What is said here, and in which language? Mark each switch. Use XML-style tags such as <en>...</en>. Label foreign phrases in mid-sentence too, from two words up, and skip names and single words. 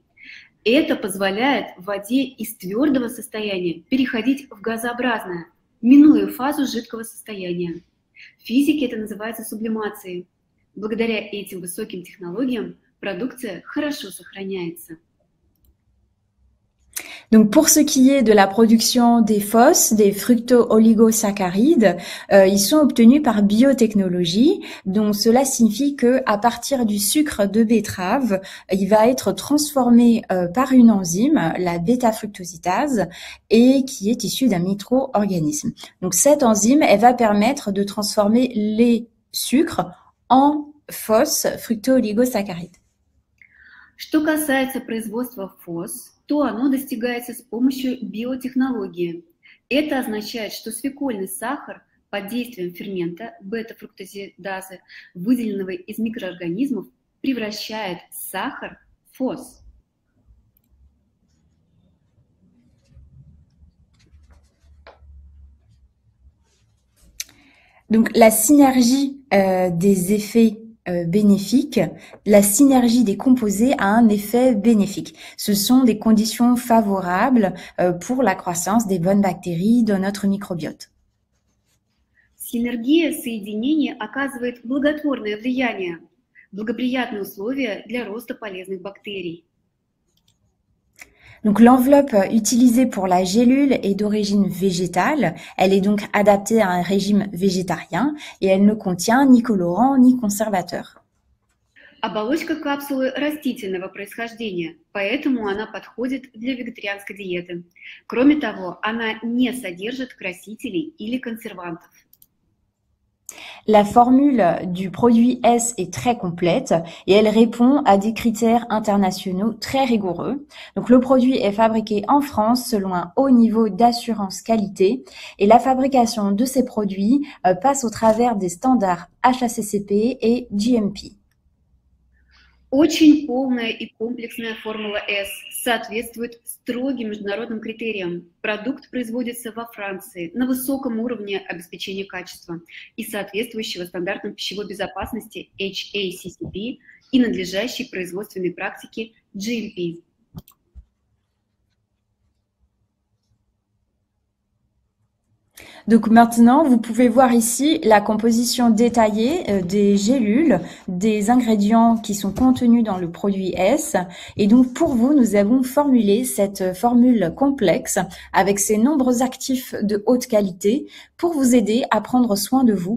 <ru>Это позволяет воде из твердого состояния переходить в газообразное, минуя фазу жидкого состояния. В физике это называется сублимацией. Благодаря этим высоким технологиям продукция хорошо сохраняется.</ru> <fr>Donc pour ce qui est de la production des FOS, des fructo-oligosaccharides, ils sont obtenus par biotechnologie. Donc cela signifie que à partir du sucre de betterave, il va être transformé par une enzyme, la bêta-fructositase, et qui est issue d'un micro-organisme. Donc cette enzyme, elle va permettre de transformer les sucres en FOS, fructo-oligosaccharides.</fr> <ru>Что касается производства ФОС, то оно достигается с помощью биотехнологии. Это означает, что свекольный сахар под действием фермента бета-фруктозидазы, выделенного из микроорганизмов, превращает сахар в фос.</ru> <fr>Donc, la synergie des effets bénéfiques, la synergie des composés a un effet bénéfique. Ce sont des conditions favorables pour la croissance des bonnes bactéries dans notre microbiote.</fr> <ru>Синергия соединений оказывает благотворное влияние, благоприятные условия для роста полезных бактерий.</ru> <fr>Donc l'enveloppe utilisée pour la gélule est d'origine végétale, elle est donc adaptée à un régime végétarien et elle ne contient ni colorant ni conservateur.</fr> <ru>Оболочка капсулы растительного происхождения, поэтому она подходит для вегетарианской диеты. Кроме того, она не содержит красителей или консервантов.</ru> <fr>La formule du produit S est très complète et elle répond à des critères internationaux très rigoureux. Donc le produit est fabriqué en France selon un haut niveau d'assurance qualité et la fabrication de ces produits passe au travers des standards HACCP et GMP.</fr> <ru>Очень полная и комплексная формула S соответствует строгим международным критериям. Продукт производится во Франции на высоком уровне обеспечения качества и соответствующего стандартам пищевой безопасности HACCP и надлежащей производственной практики GMP.</ru> <fr>Donc maintenant, vous pouvez voir ici la composition détaillée des gélules, des ingrédients qui sont contenus dans le produit S. Et donc pour vous, nous avons formulé cette formule complexe avec ses nombreux actifs de haute qualité pour vous aider à prendre soin de vous.</fr>